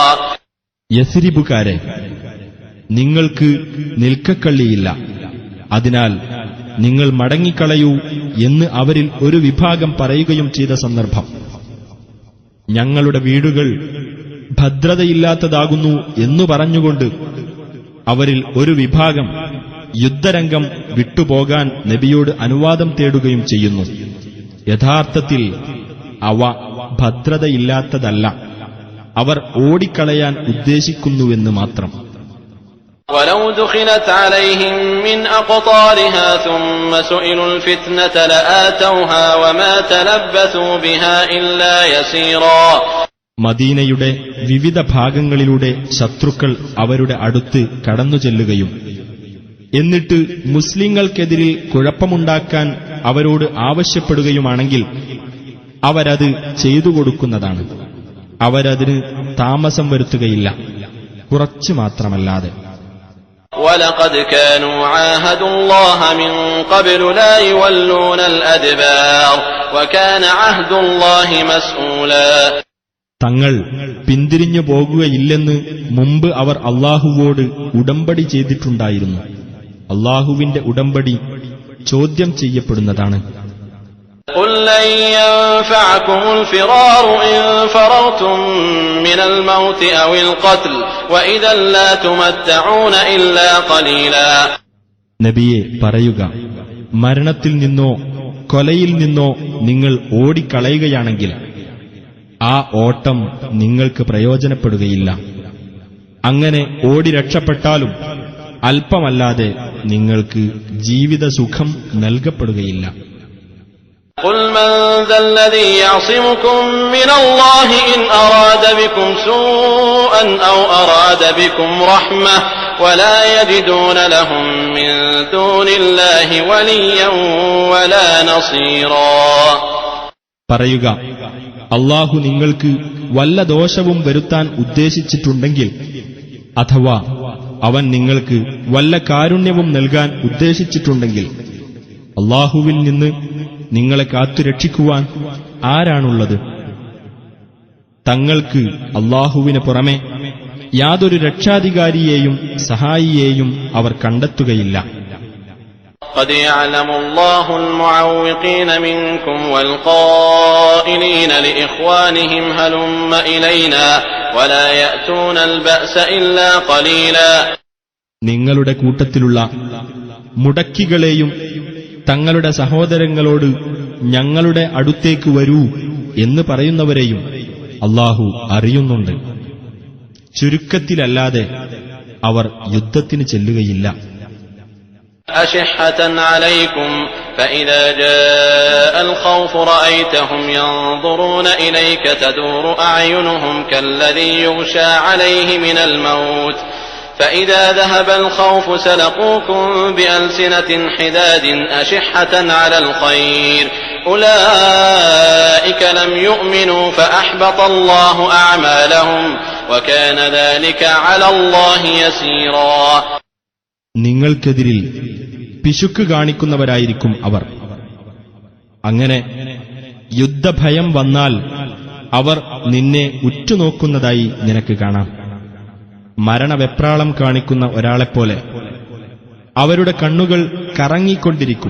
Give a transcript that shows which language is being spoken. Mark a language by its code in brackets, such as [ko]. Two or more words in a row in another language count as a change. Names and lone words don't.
[ml] യസ്രിബുകാരെ, നിങ്ങൾക്ക് നിൽക്കക്കള്ളിയില്ല, അതിനാൽ നിങ്ങൾ മടങ്ങിക്കളയൂ എന്ന് അവരിൽ ഒരു വിഭാഗം പറയുകയും ചെയ്ത സന്ദർഭം. ഞങ്ങളുടെ വീടുകൾ ഭദ്രതയില്ലാത്തതാകുന്നു എന്നു പറഞ്ഞുകൊണ്ട് അവരിൽ ഒരു വിഭാഗം യുദ്ധരംഗം വിട്ടുപോകാൻ നബിയോട് അനുവാദം തേടുകയും ചെയ്യുന്നു. യഥാർത്ഥത്തിൽ അവ ഭദ്രതയില്ലാത്തതല്ല, അവർ ഓടിക്കളയാൻ ഉദ്ദേശിക്കുന്നുവെന്ന് മാത്രം. [ar] ولو دخلت عليهم من أقطارها ثم سئلوا الفتنة لآتوها وما تلبثوا بها إلا يسيرا. [ml] മദീനയുടെ വിവിധ ഭാഗങ്ങളിലൂടെ ശത്രുക്കൾ അവരുടെ അടുത്ത് കടന്നുചെല്ലുകയും എന്നിട്ട് മുസ്ലിങ്ങൾക്കെതിരിൽ കുഴപ്പമുണ്ടാക്കാൻ അവരോട് ആവശ്യപ്പെടുകയുമാണെങ്കിൽ അവരത് ചെയ്തു കൊടുക്കുന്നതാണ്. അവരതിന് താമസം വരുത്തുകയില്ല, കുറച്ചു മാത്രമല്ലാതെ. [ar] وَلَقَدْ كَانُوا عَاهَدُوا اللَّهَ مِن قَبْلُ لَا يُوَلُّونَ الْأَدْبَارَ وَكَانَ عَهْدُ اللَّهِ مَسْئُولًا. [ml] തങ്ങൾ പിന്തിരിഞ്ഞു പോകുകയില്ലെന്ന് മുമ്പ് അവർ അല്ലാഹുവോട് ഉടമ്പടി ചെയ്തിട്ടുണ്ടായിരുന്നു. അല്ലാഹുവിന്റെ ഉടമ്പടി ചോദ്യം ചെയ്യപ്പെടുന്നതാണ്. [ar] قُل لَّن يَنفَعَكُمُ الْفِرَارُ إِن فَرَرْتُم مِّنَ الْمَوْتِ أَوِ الْقَتْلِ وَإِذًا لَّا تُمَتَّعُونَ إِلَّا قَلِيلًا. [ml] നബിയെ പറയുക, മരണത്തിൽ നിന്നോ കൊലയിൽ നിന്നോ നിങ്ങൾ ഓടിക്കളയുകയാണെങ്കിൽ ആ ഓട്ടം നിങ്ങൾക്ക് പ്രയോജനപ്പെടുകയില്ല. അങ്ങനെ ഓടി രക്ഷപ്പെട്ടാലും അല്പമല്ലാതെ നിങ്ങൾക്ക് ജീവിതസുഖം നൽകപ്പെടുകയില്ല. [ar] قل من ذا الذي يعصمكم من الله إن أراد بكم سوءا أو أراد بكم رحمة ولا يجدون لهم من دون الله وليا ولا نصيرا. [ml] പറയുക, അല്ലാഹു നിങ്ങൾക്ക് വല്ല ദോഷവും വരുത്താൻ ഉദ്ദേശിച്ചിട്ടുണ്ടെങ്കിൽ, അഥവാ അവൻ നിങ്ങൾക്ക് വല്ല കാരുണ്യവും നൽകാൻ ഉദ്ദേശിച്ചിട്ടുണ്ടെങ്കിൽ, അല്ലാഹുവിൽ നിന്ന് നിങ്ങളെ കാത്തുരക്ഷിക്കുവാൻ ആരാണുള്ളത്? തങ്ങൾക്ക് അല്ലാഹുവിന് പുറമെ യാതൊരു രക്ഷാധികാരിയെയും സഹായിയെയും അവർ കണ്ടെത്തുകയില്ല. [ar] قد يعلم الله المعوقين منكم والقائلين لإخوانهم هلم إلينا ولا يأتون البأس إلا قليلا. [ml] നിങ്ങളുടെ കൂട്ടത്തിലുള്ള മുടക്കികളെയും തങ്ങളുടെ സഹോദരങ്ങളോട് ഞങ്ങളുടെ അടുത്തേക്ക് വരൂ എന്ന് പറയുന്നവരെയും അല്ലാഹു അറിയുന്നുണ്ട്. ചുരുക്കത്തിലല്ലാതെ അവർ യുദ്ധത്തിന് ചെല്ലുകയില്ല. [ar] أشحة عليكم فإذا جاء الخوف رأيتهم ينظرون إليك تدور أعينهم كالذي يغشى عليه من الموت فإذا ذهب الخوف سلقوكم بألسنة حداد أشحة على الخير أولئك لم يؤمنوا فأحبط الله أعمالهم وكان ذلك على الله يسيرا. [ml] നിങ്ങൾക്കെതിരിൽ പിശുക്ക് കാണിക്കുന്നവരായിരിക്കും അവർ. അങ്ങനെ യുദ്ധഭയം വന്നാൽ അവർ നിന്നെ ഉറ്റുനോക്കുന്നതായി നിനക്ക് കാണാം. മരണവെപ്രാളം കാണിക്കുന്ന ഒരാളെപ്പോലെ അവരുടെ കണ്ണുകൾ കറങ്ങിക്കൊണ്ടിരിക്കും.